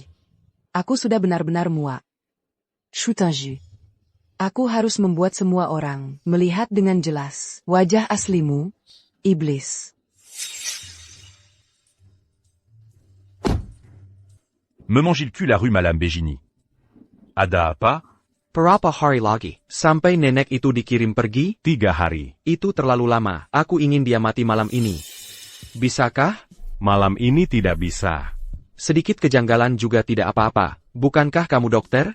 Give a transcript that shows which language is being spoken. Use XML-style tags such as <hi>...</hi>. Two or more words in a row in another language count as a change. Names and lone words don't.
<id>Aku sudah benar-benar muak. Shutanju. Aku harus membuat semua orang melihat dengan jelas wajah aslimu, iblis. Me mange le cul la rue Madame Begini. Ada apa? Berapa hari lagi? Sampai nenek itu dikirim pergi? 3 hari. Itu terlalu lama. Aku ingin dia mati malam ini. Bisakah? Malam ini tidak bisa. Sedikit kejanggalan juga tidak apa-apa. Bukankah kamu dokter?</id>